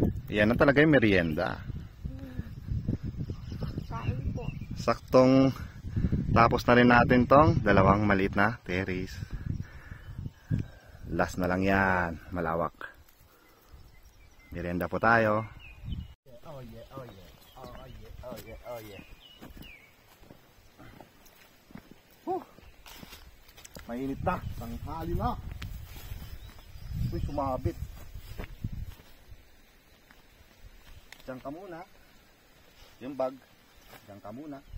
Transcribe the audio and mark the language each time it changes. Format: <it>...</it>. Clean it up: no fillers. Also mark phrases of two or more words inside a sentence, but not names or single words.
<tl>Yan na talaga yung merienda. Kain po. Saktong tapos na rin natin tong dalawang maliit na terrace. Last na lang yan, malawak. Merienda po tayo.</tl> <en>Oh yeah, oh yeah, oh yeah, oh yeah, oh yeah.</en> <tl>Mainit na, tanghali na. Uy, sumabit. Diyan ka muna. Yung bag, diyan ka muna.</tl>